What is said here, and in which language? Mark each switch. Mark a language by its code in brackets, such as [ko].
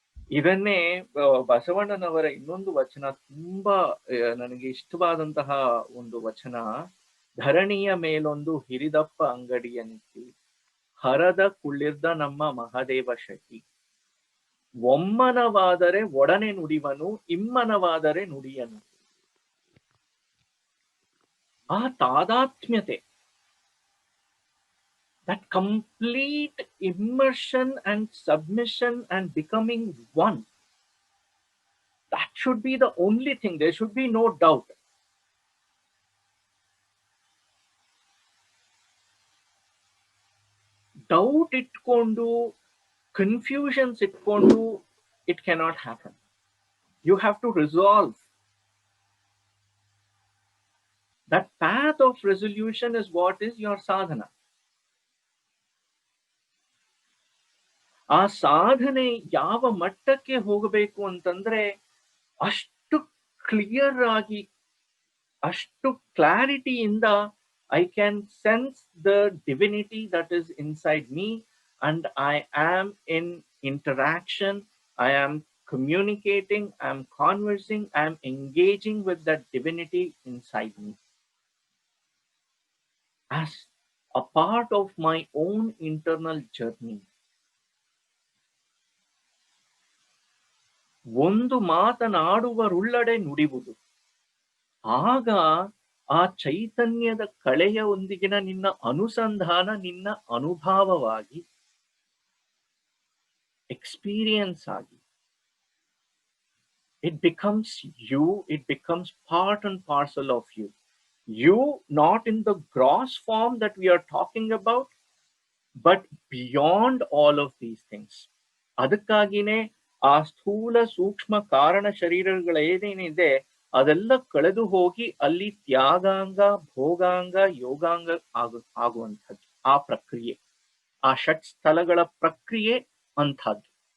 [kn] ಇದನ್ನೇ ಬಸವಣ್ಣನವರ ಇನ್ನೊಂದು ವಚನ ತುಂಬಾ ನನಗೆ ಇಷ್ಟವಾದಂತಹ ಒಂದು ವಚನ. ಧರಣಿಯ ಮೇಲೊಂದು ಹಿರಿದಪ್ಪ ಅಂಗಡಿಯ ನಿತ್ತಿ, ಹರದ ಕುಳ್ಳಿರ್ದ ನಮ್ಮ ಮಹಾದೇವ ಶೆಟ್ಟಿ, ಒಮ್ಮನವಾದರೆ ಒಡನೆ ನುಡಿವನು, ಇಮ್ಮನವಾದರೆ ನುಡಿಯನು. ಆ ತಾದಾತ್ಮ್ಯತೆ, [en] that complete immersion and submission and becoming one, that should be the only thing. There should be no doubt. Doubt [kn] itkondu, [en] confusions itkondu, it cannot happen. You have to resolve. That path of resolution is what is your sadhana. [kn] ಆ ಸಾಧನೆ ಯಾವ ಮಟ್ಟಕ್ಕೆ ಹೋಗಬೇಕು ಅಂತಂದ್ರೆ, ಅಷ್ಟು clear ಆಗಿ ಅಷ್ಟು ಕ್ಲಾರಿಟಿಯಿಂದ [en] I can sense the divinity that is inside me, and I am in interaction, I am communicating, I am conversing, I am engaging with that divinity inside me as a part of my own internal journey. [kn] ಒಂದು ಮಾತನಾಡುವರುಳ್ಳಡೆ ನುಡಿವುದು, ಆಗ ಆ ಚೈತನ್ಯದ ಕಳೆಯೊಂದಿಗಿನ ನಿನ್ನ ಅನುಸಂಧಾನ ನಿನ್ನ ಅನುಭವವಾಗಿ experience ಆಗಿ [en] it becomes you, it becomes part and parcel of you. You, not in the gross form that we are talking about, but beyond all of these things. [kn] ಅದಕ್ಕಾಗಿನೇ ಆ ಸ್ಥೂಲ ಸೂಕ್ಷ್ಮ ಕಾರಣ ಶರೀರಗಳೇನೇನಿದೆ ಅದೆಲ್ಲ ಕಳೆದು ಹೋಗಿ ಅಲ್ಲಿ ತ್ಯಾಗಾಂಗ ಭೋಗಾಂಗ ಯೋಗಾಂಗ ಆಗುವಂಥದ್ದು ಆ ಪ್ರಕ್ರಿಯೆ, ಆ ಷಟ್ ಸ್ಥಳಗಳ ಪ್ರಕ್ರಿಯೆ ಅಂಥದ್ದು.